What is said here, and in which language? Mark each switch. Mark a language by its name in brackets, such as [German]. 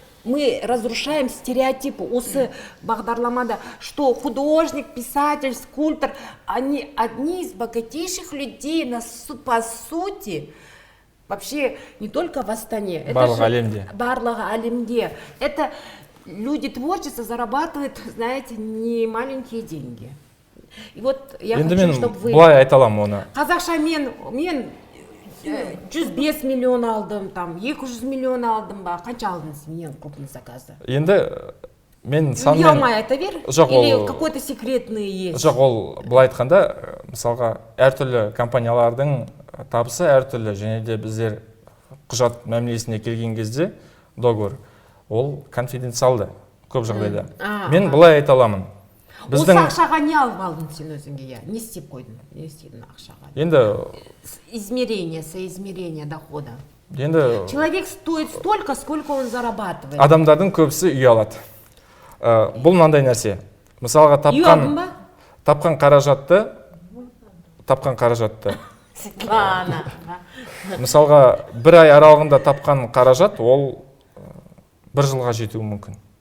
[Russian] мы разрушаем стереотипы. [Kazakh] Осы бағдарламада, [Russian] что художник, писатель, скульптор, они одни из богатейших людей по сути, вообще не только в Астане. [Kazakh] Барлығы әлемде. [Russian] Это люди творчества зарабатывают, знаете, не маленькие деньги. И вот я хочу, чтобы вы... [Kazakh] Былай айта аламын оны. Қазақша мен 105 миллион алдым, там 200 миллион алдым ба, қанша алдыңыз [Russian] ең крупный [Kazakh] заказды? Енді мен санмен... Ұялмай айта бер? [Russian] Или какой-то секретный есть? [Kazakh] Жоқ, ол былай айтқанда, мысалға, әртүрлі компаниялардың табысы әртүрлі, және де біздер құжат мәмілесіне келген кезде договор, ол конфиденциалды көп жағдайда. Мен былай айта аламын. Осы ақшаға не алып алдың сен өзіңге? Не істеп қойдың? Не істедің ақшаға? Енді [Russian] соизмерение дохода. [Kazakh] Енді [Russian] человек стоит столько, сколько он зарабатывает. [Kazakh] Адамдардың көбісі үй алады. Бұл мынандай нәрсе. Мысалға тапқан қаражатты Светлана. Мысалға бір ай аралығында тапқан қаражат, ол бір жылға жетуі мүмкін.